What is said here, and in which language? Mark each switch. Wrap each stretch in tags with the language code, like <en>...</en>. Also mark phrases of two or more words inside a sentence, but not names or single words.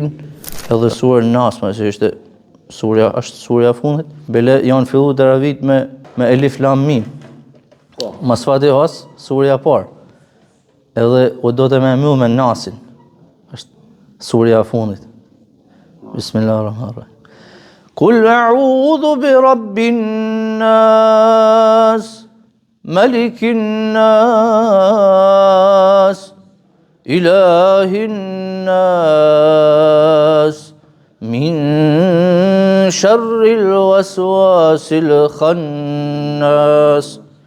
<sq>Edhe sura Nas, që është surja fundit, bile janë filluar teravit me Elif Lam Mim. Mas Fatihas, surja parë. Edhe u do të më mbyll me Nasin. Është surja fundit.</sq> <ar>Bismillahirrahmanirrahim. قل أعوذ برب الناس ملك الناس إله الناس من شر الوسواس الخناس</ar>